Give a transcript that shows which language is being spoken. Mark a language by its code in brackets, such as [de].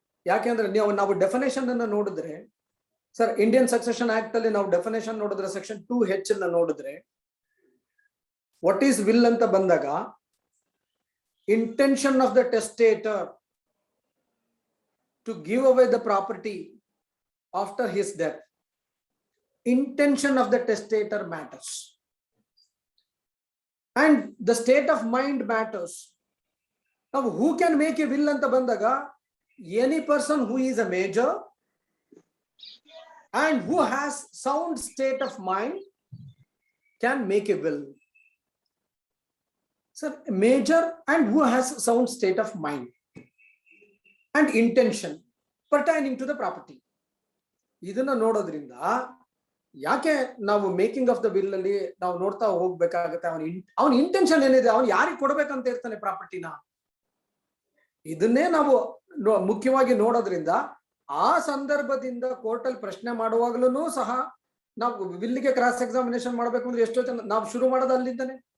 [kn] ಯಾಕೆಂದ್ರೆ ನಾವು ಡೆಫಿನೇಷನ್ ಅನ್ನ ನೋಡಿದ್ರೆ ಸರ್, ಇಂಡಿಯನ್ ಸಕ್ಸೆಷನ್ ಆಕ್ಟ್ ಅಲ್ಲಿ ನಾವು ಡೆಫಿನೇಷನ್ ನೋಡಿದ್ರೆ ಸೆಕ್ಷನ್ 2H ಅನ್ನ ನೋಡಿದ್ರೆ [en] what is will [kn] ಅಂತ ಬಂದಾಗ [en] Intention of the testator to give away the property after his death. Intention of the testator matters and the state of mind matters. Now who can make a will [kn] anta bandaga [en] any person who is a major and who has sound state of mind can make a will. So major and who has sound state of mind and intention pertaining to the property. [kn] ಇದನ್ನ ನೋಡೋದ್ರಿಂದ ಯಾಕೆ ನಾವು [en] making of the will [kn] ಅಲ್ಲಿ ನಾವು ನೋಡ್ತಾ ಹೋಗ್ಬೇಕಾಗತ್ತೆ ಅವನ intention ಏನಿದೆ, ಅವನು ಯಾರಿಗೆ ಕೊಡ್ಬೇಕಂತ ಇರ್ತಾನೆ ಪ್ರಾಪರ್ಟಿನ, ಇದನ್ನೇ ನಾವು ಮುಖ್ಯವಾಗಿ ನೋಡೋದ್ರಿಂದ ಆ ಸಂದರ್ಭದಿಂದ ಕೋರ್ಟ್ ಅಲ್ಲಿ ಪ್ರಶ್ನೆ ಮಾಡುವಾಗ್ಲೂ ಸಹ ನಾವು ವಿಲ್ಗೆ ಕ್ರಾಸ್ ಎಕ್ಸಾಮಿನೇಷನ್ ಮಾಡ್ಬೇಕು ಅಂದ್ರೆ ಎಷ್ಟೋ ಜನ ನಾವು ಶುರು ಮಾಡೋದು ಅಲ್ಲಿಂದಾನೆ.